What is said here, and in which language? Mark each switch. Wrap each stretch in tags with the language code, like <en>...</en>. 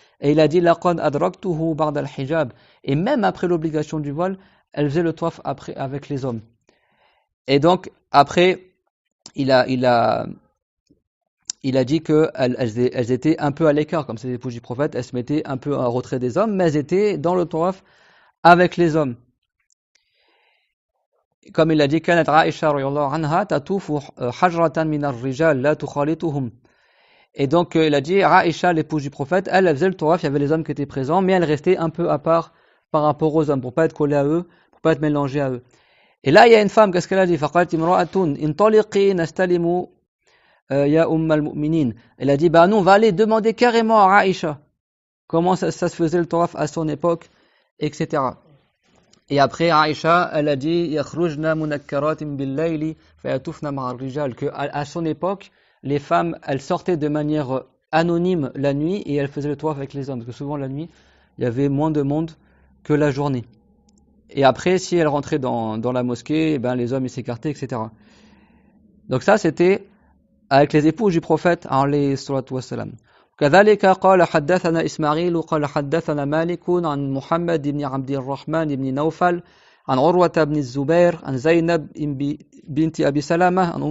<fr>Et il a dit,</fr> <ar>laqad adraktuhu ba'd al-hijab.</ar> <fr>Et même après l'obligation du voile, elles faisaient le tawaf après, avec les hommes. Et donc, après, il a dit qu'elles étaient un peu à l'écart, comme ces épouses du prophète. Elles se mettaient un peu en retrait des hommes, mais elles étaient dans le tawaf avec les hommes. Comme il a dit,</fr> <ar>كانت عائشة رضي الله عنها تطوف حجرة من الرجال لا تخالطهم.</ar> <fr>Et donc il a dit, Aïcha, l'épouse du prophète, elle faisait le tawaf, il y avait les hommes qui étaient présents, mais elle restait un peu à part par rapport aux hommes, pour pas être collée à eux, pour pas être mélangée à eux. Et là, il y a une femme, qu'est-ce qu'elle a dit?</fr> <ar>فقالت امرأة انطلقي نستلم يا أم المؤمنين.</ar> <fr>Elle a dit, bah nous, on va aller demander carrément à Aïcha comment ça se faisait le tawaf à son époque, etc. Et après, Aïcha, elle a dit</fr> <ar>يخرجن منكرات بالليل فيطوفن مع الرجال,</ar> <fr>que à son époque, les femmes, elles sortaient de manière anonyme la nuit et elles faisaient le tawaf avec les hommes, parce que souvent la nuit, il y avait moins de monde que la journée. Et après, si elles rentraient dans la mosquée, ben, les hommes ils s'écartaient, etc. Donc ça, c'était avec les épouses du prophète, alayhi salatu wassalam.</fr> <ar>كذلك قال حدثنا إسماعيل قال حدثنا مالك عن محمد بن عبد الرحمن بن نوفل عن عروة بن الزبير عن زينب بنت أبي سلمة</ar>